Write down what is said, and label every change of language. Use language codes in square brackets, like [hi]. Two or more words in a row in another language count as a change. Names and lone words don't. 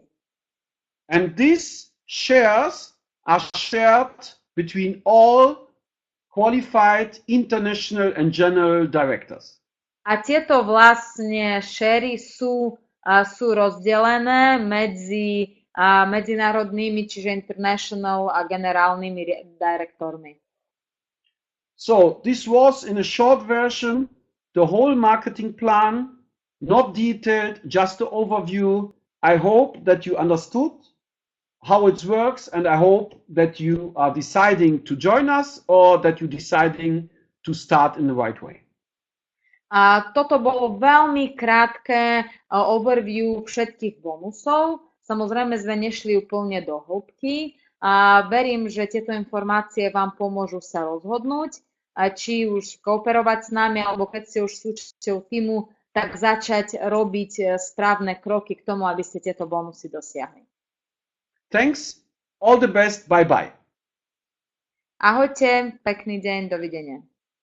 [en] And these shares are shared between all qualified international and general directors. [sk] A tieto vlastne šéry sú rozdelené medzi medzinárodnými, čiže international a generálnymi direktormi. [en] So this was in a short version the whole marketing plan, not detailed, just the overview. I hope that you understood how it works, and I hope that you are deciding to join us or that you're deciding to start in the right way. [sk] A toto bolo veľmi krátke overview všetkých bonusov. Samozrejme sme nešli úplne do hĺbky a verím, že tieto informácie vám pomôžu sa rozhodnúť, či už kooperovať s nami, alebo keď ste už súčasťou týmu, tak začať robiť správne kroky k tomu, aby ste tieto bonusy dosiahli. [en] Thanks, all the best, bye bye. [sk] Ahojte, pekný deň, dovidenia.